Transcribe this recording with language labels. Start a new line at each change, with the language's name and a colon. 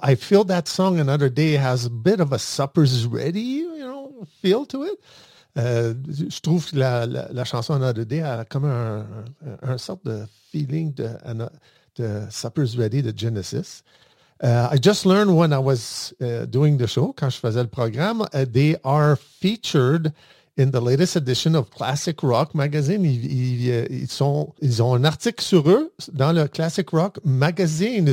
English: I feel that song Another Day has a bit of a Supper's Ready, you know, feel to it.
French: Je trouve que la chanson Another Day a comme un sort de feeling de Supper's Ready, de Genesis.
English: I just learned when I was doing the show,
French: quand je faisais le programme,
English: they are featured in the latest edition of Classic Rock Magazine.
French: Ils ont un article sur eux dans le Classic Rock Magazine.